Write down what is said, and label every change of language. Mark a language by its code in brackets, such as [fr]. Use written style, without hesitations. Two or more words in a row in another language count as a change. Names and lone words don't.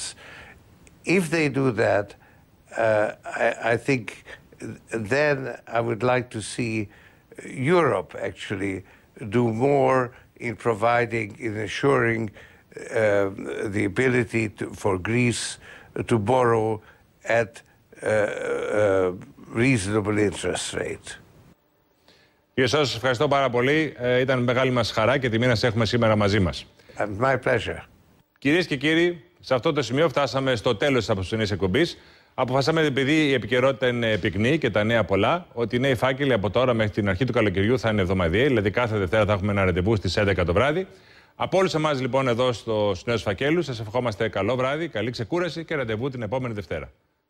[en] If they do that, I think then I would like to see Europe actually do more in providing, in assuring the ability for Greece to borrow at reasonable interest rate. [el] Κύριε Σόδος, ευχαριστώ πάρα πολύ. Ήταν μεγάλη μας χαρά και τιμή να σε έχουμε σήμερα μαζί μας. [en] My pleasure. [el] Κυρίες και κύριοι, σε αυτό το σημείο φτάσαμε στο τέλος της απόψινής εκπομπής. Αποφασίσαμε, επειδή η επικαιρότητα είναι πυκνή και τα νέα πολλά, ότι οι νέοι φάκελοι από τώρα μέχρι την αρχή του καλοκαιριού θα είναι εβδομαδιαίοι, δηλαδή κάθε Δευτέρα θα έχουμε ένα ραντεβού στις 11 το βράδυ. Από όλους εμάς λοιπόν εδώ στους νέους φακέλους, σας ευχόμαστε καλό βράδυ, καλή ξεκούραση και ραντεβού την επόμενη Δευτέρα.